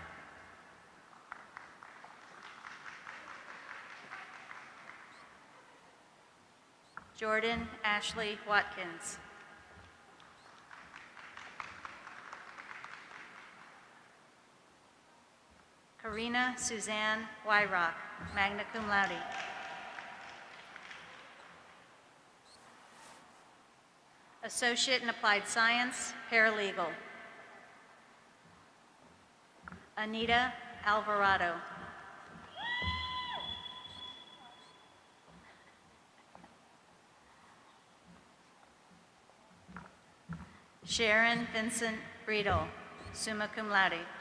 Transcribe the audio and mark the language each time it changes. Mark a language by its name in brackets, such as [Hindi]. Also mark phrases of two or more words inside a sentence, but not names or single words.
[English] Jordan Ashley Watkins. Karina Suzanne Wyrock, [Latin] magna cum laude. [English] Associate in Applied Science, paralegal. Anita Alvarado. Sharon Vincent Breedle, [Latin] summa cum laude.